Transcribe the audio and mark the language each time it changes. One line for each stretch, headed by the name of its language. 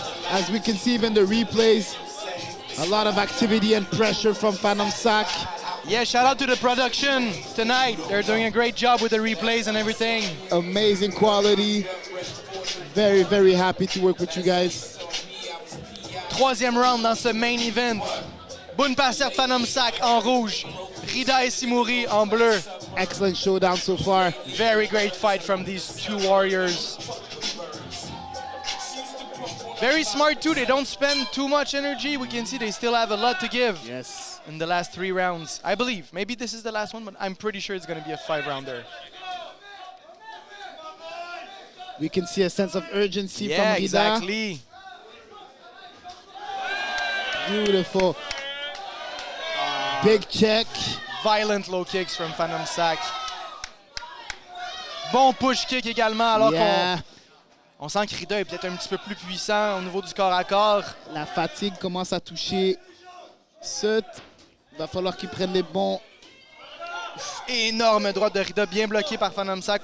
English: As we can see even the replays, a lot of activity and pressure from Phantom Sack. Yeah, shout out to the production tonight. They're doing a great job with the replays and everything. Amazing quality. Very, very happy to work with you guys.
French: Troisième round dans ce main event. Bounpasert Phantom Sack en rouge. Rida Essimuri en bleu.
English: Excellent showdown so far. Very great fight from these two warriors. Very smart too. They don't spend too much energy. We can see they still have a lot to give Yes. in the last 3 rounds. I believe. Maybe this is the last one, but I'm pretty sure it's going to be a 5-rounder. We can see a sense of urgency Yeah, from Rida. exactly. Beautiful. Big check. Violent low kicks from Phantom Sack.
French: Bon push kick également, alors
English: Yeah.
French: qu'on sent que Rida est peut-être un petit peu plus puissant au niveau du corps à corps. La fatigue commence à toucher Sut. Il va falloir qu'il prenne les bons. Énorme droite de Rida, bien bloqué par Phantom Sack.